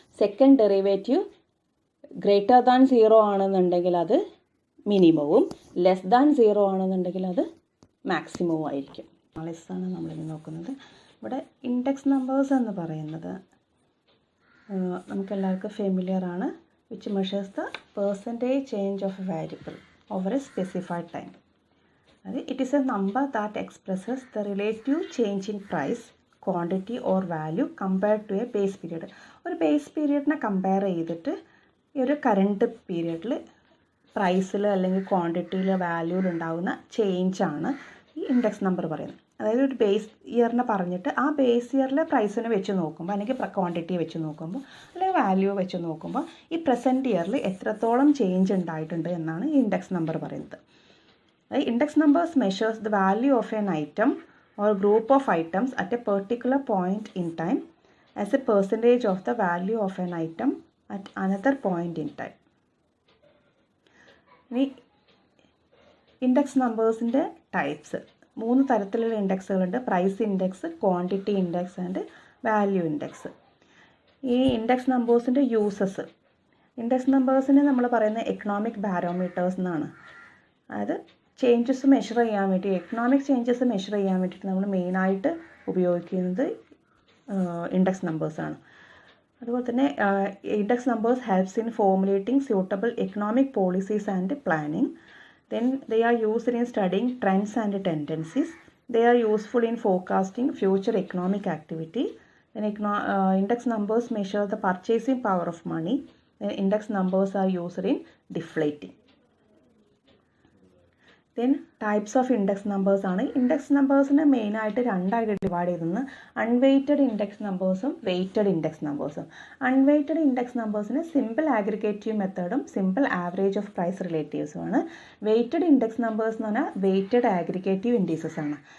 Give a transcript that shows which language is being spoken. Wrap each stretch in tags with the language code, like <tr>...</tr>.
<ml>Second derivative >0 ആണെന്നുണ്ടെങ്കിൽ അത് മിനിമവും, <0 ആണെന്നുണ്ടെങ്കിൽ അത് മാക്സിമവും ആയിരിക്കും. ആണ് നമ്മളിത് നോക്കുന്നത്. ഇവിടെ ഇൻഡെക്സ് നമ്പേഴ്സ് എന്ന് പറയുന്നത് നമുക്കെല്ലാവർക്കും ഫെമിലിയർ ആണ്.</ml> <en>Which measures the percentage change of a variable over a specified time. It is a number that expresses the relative change in price, quantity or value compared to a base period.</en> <ml>ഒരു base പീരിയഡിനെ compare ചെയ്തിട്ട് ഈ ഒരു current പീരിയഡിൽ പ്രൈസിൽ അല്ലെങ്കിൽ ക്വാണ്ടിറ്റിയിൽ വാല്യൂയിൽ ഉണ്ടാകുന്ന ചേഞ്ചാണ് ഈ index number പറയുന്നത്. അതായത് ഒരു ബേസ് ഇയറിനെ പറഞ്ഞിട്ട് ആ ബേസ് ഇയറിലെ പ്രൈസിനെ വെച്ച് നോക്കുമ്പോൾ അല്ലെങ്കിൽ ക്വാണ്ടിറ്റി വെച്ച് നോക്കുമ്പോൾ അല്ലെങ്കിൽ വാല്യൂ വെച്ച് നോക്കുമ്പോൾ ഈ പ്രസൻറ്റ് ഇയറിൽ എത്രത്തോളം ചേഞ്ച് ഉണ്ടായിട്ടുണ്ട് എന്നാണ് ഈ ഇൻഡെക്സ് നമ്പർ പറയുന്നത്.</ml> <en>The index numbers measures the value of an item or group of items at a particular point in time as a percentage of the value of an item at another point in time.</en> <ml>ഇനി index നമ്പേഴ്സിൻ്റെ types 3 തരത്തിലുള്ള ഇൻഡെക്സുകളുണ്ട്.</ml> <en>Price index, quantity index and value index.</en> <ml>ഈ index നമ്പേഴ്സിൻ്റെ uses, index നമ്പേഴ്സിനെ നമ്മൾ പറയുന്നത് economic ബാരോമീറ്റേഴ്സ് എന്നാണ്. അതായത് changes measure ചെയ്യാൻ വേണ്ടി, economic changes measure ചെയ്യാൻ വേണ്ടിയിട്ട് നമ്മൾ മെയിനായിട്ട് ഉപയോഗിക്കുന്നത് ഇൻഡെക്സ് നമ്പേഴ്സാണ്. അതുപോലെ തന്നെ</ml> <en>Index numbers helps in formulating suitable economic policies and planning. Then they are used in studying trends and tendencies. They are useful in forecasting future economic activity. Then index numbers measure the purchasing power of money. Then index numbers are used in deflating. Then types of index numbers ആണ്.</en> <ml>Index നമ്പേഴ്സിനെ മെയിനായിട്ട് രണ്ടായിട്ട് divide ചെയ്തിരുന്നു. Unweighted index നമ്പേഴ്സും weighted index നമ്പേഴ്സും. Unweighted index നമ്പേഴ്സിന് simple ആഗ്രിഗേറ്റീവ് മെത്തേഡും simple average of price റിലേറ്റീവ്സുമാണ്. Weighted index numbers എന്ന് പറഞ്ഞാൽ weighted ആഗ്രിഗേറ്റീവ് indices ആണ്.</ml>